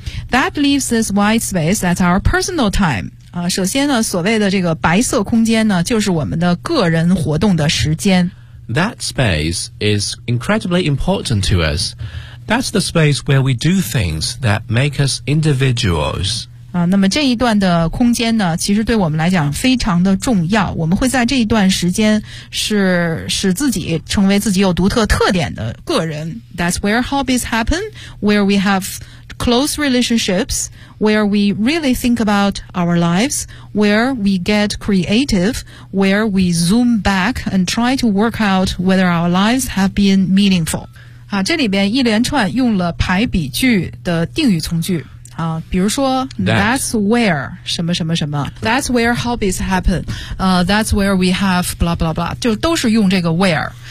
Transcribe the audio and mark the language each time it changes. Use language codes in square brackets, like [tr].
[en] That leaves this white space as our personal time. [zh] 首先呢，所谓的这个白色空间呢，就是我们的个人活动的时间。 [en] That space is incredibly important to us. That's the space where we do things that make us individuals. [zh] 那么这一段的空间呢，其实对我们来讲非常的重要。我们会在这一段时间是使自己成为自己有独特特点的个人。 [en] That's where hobbies happen, where we have close relationships, where we really think about our lives, where we get creative, where we zoom back and try to work out whether our lives have been meaningful. [zh] 啊，这里边一连串用了排比句的定语从句啊，比如说 [en] that's where [zh] 什么什么什么 ， [en] that's where hobbies happen， that's where we have blah blah [zh] blah， 就都是用这个 where。